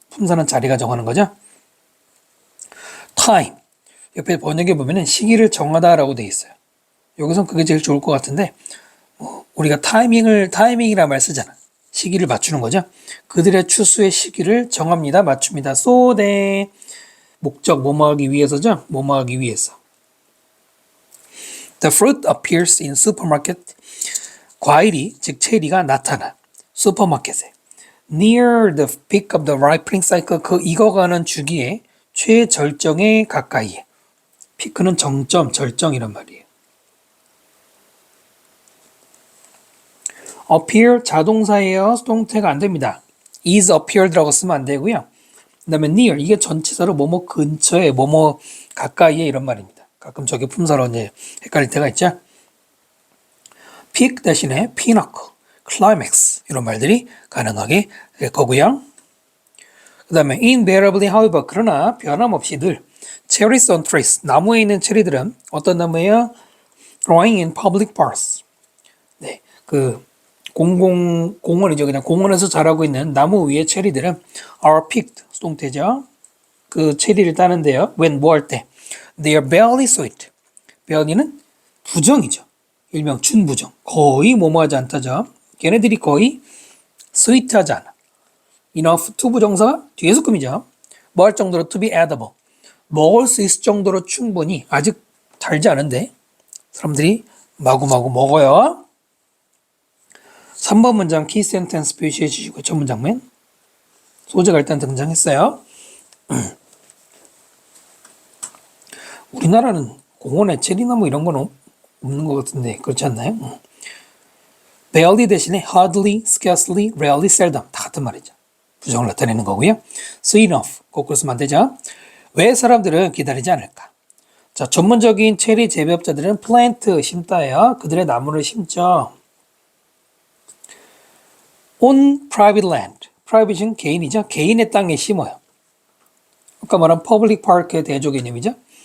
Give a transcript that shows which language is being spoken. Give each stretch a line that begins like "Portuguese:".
Korean: 품사는 자리가 정하는 거죠. time 옆에 번역해 보면은 시기를 정하다라고 돼 있어요. 여기선 그게 제일 좋을 것 같은데 우리가 타이밍이라 말 쓰잖아. 시기를 맞추는 거죠. 그들의 추수의 시기를 정합니다. 맞춥니다. so that 목적 뭐뭐 하기 위해서죠. 뭐뭐 하기 위해서.
English: The fruit appears in supermarket.
Korean: 과일이 즉 체리가 나타나 슈퍼마켓에
English: near the peak of the ripening cycle
Korean: 그 익어가는 주기의 최절정에 가까이에 피크는 정점, 절정이란 말이에요. appear 자동사예요. 수동태가 안 됩니다. is appeared라고 쓰면 안 되고요. 그 다음에 near 이게 전치사로 뭐뭐 근처에 뭐뭐 가까이에 이런 말입니다. 가끔 저게 품사로 이제 헷갈릴 때가 있죠. peak 대신에 pinnacle, climax 이런 말들이 가능하게 될 거고요. 그 다음에
English: invariably however
Korean: 그러나 변함없이 늘
English: cherries on trees
Korean: 나무에 있는 체리들은 어떤 나무예요?
English: growing in public parks
Korean: 네, 그 공원이죠. 그냥 공원에서 자라고 있는 나무 위의 체리들은
English: are picked
Korean: 수동태죠. 그 체리를 따는데요. when 뭐 할 때
English: they are barely sweet
Korean: barely는 부정이죠. 일명 준부정 거의 뭐뭐하지 않다죠. 걔네들이 거의 sweet하지 않아. enough to 부정사가 뒤에서 금이죠. 뭐 할 정도로
English: to be edible
Korean: 먹을 수 있을 정도로 충분히 아직 달지 않은데 사람들이 마구마구 먹어요. 3번 문장 키 센텐스 표시해 주시고 첫 문장맨 소재가 일단 등장했어요. 우리나라는 공원에 체리나무 이런 건 없는 것 같은데 그렇지 않나요? barely 대신에 hardly, scarcely, rarely, seldom 다 같은 말이죠. 부정을 나타내는 거고요. soon enough 거꾸로 쓰면 안 되죠. 왜 사람들은 기다리지 않을까? 자, 전문적인 체리 재배업자들은 plant 심다예요. 그들의 나무를 심죠.
English: on private land.
Korean: private는 개인이죠. 개인의 땅에 심어요. 아까 말한 public park의 대조 개념이죠.